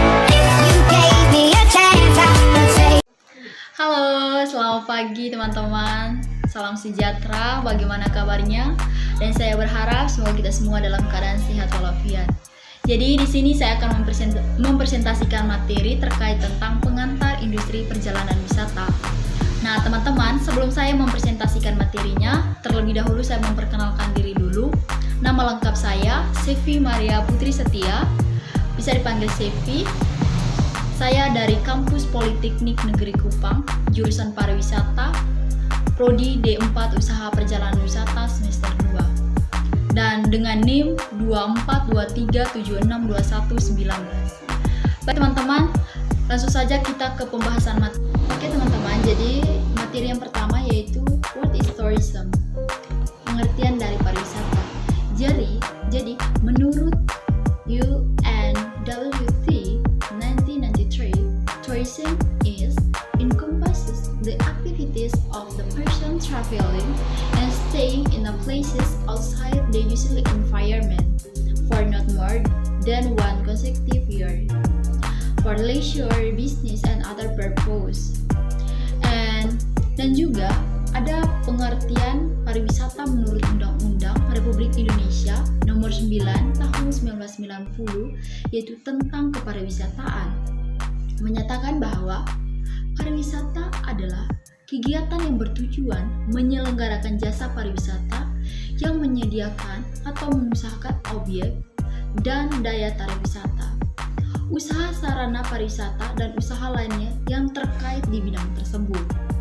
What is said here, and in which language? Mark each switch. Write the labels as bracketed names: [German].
[English] If you gave me a chance, I would say. [Indonesian] Halo, selamat pagi teman-teman. Salam sejahtera, bagaimana kabarnya? Dan saya berharap semoga kita semua dalam keadaan sehat walafiat. Jadi di sini saya akan mempresentasikan materi terkait tentang pengantar industri perjalanan wisata. Nah teman-teman, sebelum saya mempresentasikan materinya, terlebih dahulu saya memperkenalkan diri dulu. Nama lengkap saya, Sevi Maria Putri Setia, bisa dipanggil Sevi. Saya dari Kampus Politeknik Negeri Kupang, jurusan Pariwisata, Prodi D4 Usaha Perjalanan Wisata semester 2. Dan dengan NIM 2423762119. Baik teman-teman, langsung saja kita ke pembahasan materi. Oke teman-teman, jadi materi yang pertama yaitu [English] What is tourism? [Indonesian] Pengertian dari pariwisata. Jadi menurut [English] UNWT 1993, tourism encompasses the activities of the person traveling and staying in the places outside the usual environment for not more than one consecutive year, for leisure, business, and other purpose. [Indonesian] Dan juga ada pengertian pariwisata menurut Undang-Undang Republik Indonesia Nomor 9 Tahun 1990, yaitu tentang kepariwisataan, menyatakan bahwa pariwisata adalah kegiatan yang bertujuan menyelenggarakan jasa pariwisata yang menyediakan atau mengusahakan objek dan daya tarik wisata, usaha sarana pariwisata, dan usaha lainnya yang terkait di bidang tersebut.